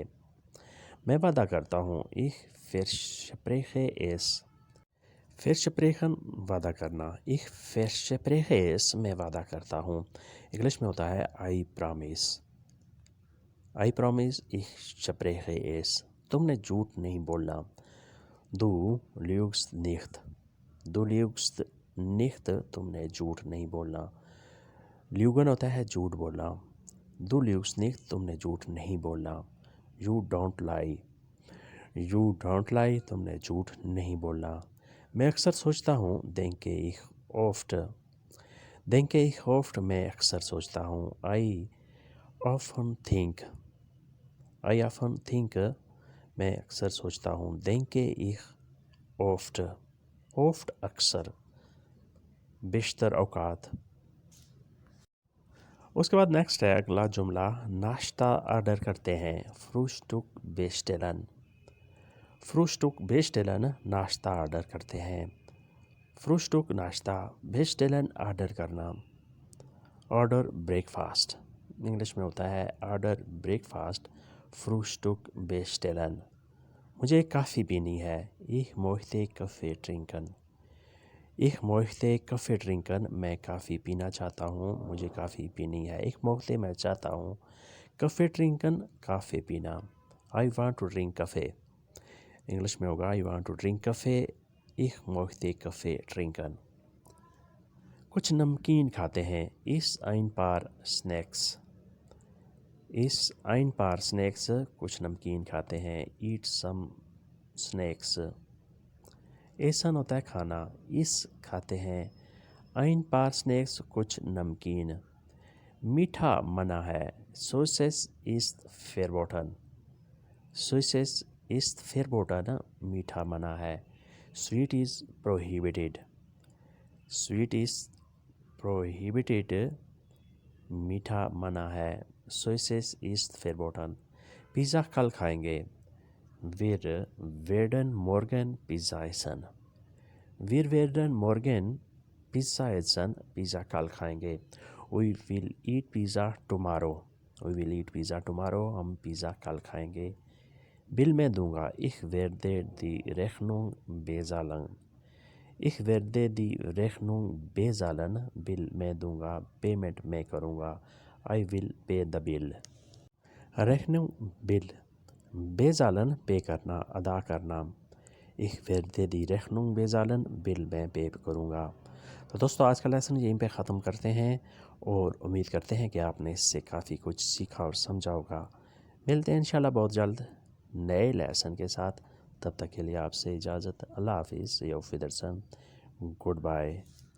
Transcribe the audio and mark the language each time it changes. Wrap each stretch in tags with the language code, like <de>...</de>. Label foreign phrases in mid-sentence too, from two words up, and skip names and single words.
<ur>میں وعدہ کرتا ہوں.</ur> <de>Ich verspreche es.</de> <ur>versprechen وعدہ کرنا.</ur> <de>Ich verspreche es</de> <ur>میں وعدہ کرتا ہوں. انگلش میں ہوتا ہے</ur> <en>I promise. I promise</en> <de>ich spreche es.</de> <ur>تم نے جھوٹ نہیں بولنا.</ur> <de>Du lügst nicht. Du lügst nicht</de> <ur>تم نے جھوٹ نہیں بولنا. Lügen ہوتا ہے جھوٹ بولنا.</ur> <de>Du lügst nicht</de> <ur>تم نے جھوٹ نہیں بولنا.</ur> <en>You don't lie. You don't lie</en> <ur>تم نے جھوٹ نہیں بولنا. میں اکثر سوچتا ہوں.</ur> <de>denke ich oft. denke ich oft</de> <ur>میں اکثر سوچتا ہوں.</ur> <en>I often think. I often think</en> <ur>میں اکثر سوچتا ہوں.</ur> <de>denke ich oft. oft</de> <ur>اکثر، بیشتر اوقات. اس کے بعد نیکسٹ ہے اگلا جملہ. ناشتہ آرڈر کرتے ہیں.</ur> <de>Frühstück bestellen. Frühstück bestellen</de> <ur>ناشتہ آرڈر کرتے ہیں. Frühstück ناشتہ، bestellen آرڈر کرنا.</ur> <en>order breakfast,</en> <ur>انگلش میں ہوتا ہے</ur> <en>order breakfast.</en> <de>Frühstück bestellen.</de> <ur>مجھے کافی پینی ہے.</ur> <de>Ich möchte Kaffee trinken. Ich möchte Kaffee trinken</de> <ur>میں کافی پینا چاہتا ہوں. مجھے کافی پینی ہے.</ur> <de>Ich möchte</de> <ur>میں چاہتا ہوں.</ur> <de>Kaffee trinken</de> <ur>کافی پینا.</ur> <en>I want to drink coffee.</en> <ur>انگلش میں ہوگا</ur> <en>I want to drink coffee.</en> <de>Ich möchte Kaffee trinken.</de> <ur>کچھ نمکین کھاتے ہیں.</ur> <de>Iss ein paar Snacks. Iss ein paar Snacks</de> <ur>کچھ نمکین کھاتے ہیں.</ur> <en>Eat some snacks.</en> <ur>ایسا ہوتا ہے کھانا. Iss کھاتے ہیں.</ur> <de>ein paar Snacks</de> <ur>کچھ نمکین. میٹھا منع ہے.</ur> <de>Süßes ist verboten. Süßes ist verboten</de> <ur>میٹھا منع ہے.</ur> <en>Sweet is prohibited. Sweet is prohibited</en> <ur>میٹھا منع ہے.</ur> <de>Süßes ist verboten.</de> <ur>پیزا کل کھائیں گے.</ur> <de>Wir werden morgen Pizza essen. Wir werden morgen Pizza essen</de> <ur>پیزا کل کھائیں گے.</ur> <en>We will eat pizza tomorrow. We will eat pizza tomorrow</en> <ur>ہم پیزا کل کھائیں گے. بل میں دوں گا.</ur> <de>Ich werde die Rechnung bezahlen. Ich werde die Rechnung bezahlen</de> <ur>بل میں دوں گا. پیمنٹ میں کروں گا.</ur> <en>I will pay the bill.</en> <ur>Rechnung بل. bezahlen پے کرنا، ادا کرنا.</ur> <de>Ich werde die Rechnung bezahlen</de> <ur>بل میں پے کروں گا. تو دوستو آج کا لیسن یہیں پہ ختم کرتے ہیں اور امید کرتے ہیں کہ آپ نے اس سے کافی کچھ سیکھا اور سمجھا ہوگا. ملتے ہیں انشاءاللہ بہت جلد نئے لیسن کے ساتھ. تب تک کے لیے آپ سے اجازت. اللہ حافظ.</ur> <de>Auf Wiedersehen.</de> <en>good bye.</en>